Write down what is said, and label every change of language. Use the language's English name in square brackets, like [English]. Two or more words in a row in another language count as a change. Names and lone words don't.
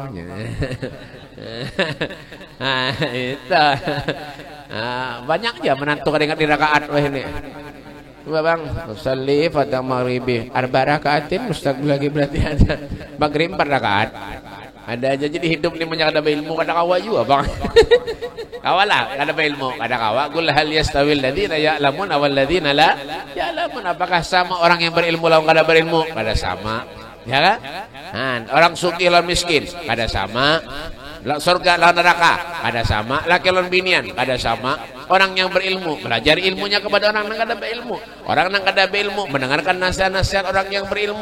[Banjar] Nah, itu, banyak aja menantu kadang di rakaat wah ini. Bang, usalli pada [Arabic] مغرب 4 ركعات مستقبل [Banjar] lagi berarti ada. Maghrib 4 rakaat. Ada aja jadi hidup ni banyak ada ilmu kada kawa juga, Bang. Kawalah, kada ilmu, kada kawa. [Arabic] قل هل يستوي الذين يعلمون والذين لا يعلمون. [Banjar] Apakah sama orang yang berilmu lawan kada berilmu? Kada sama. Ya kan? Orang sugih lawan miskin, kada sama. Surga lawan neraka kada sama. Laki lawan binian kada sama. Orang yang berilmu belajar ilmunya kepada orang yang kada berilmu. Orang yang kada berilmu mendengarkan nasihat-nasihat orang yang berilmu.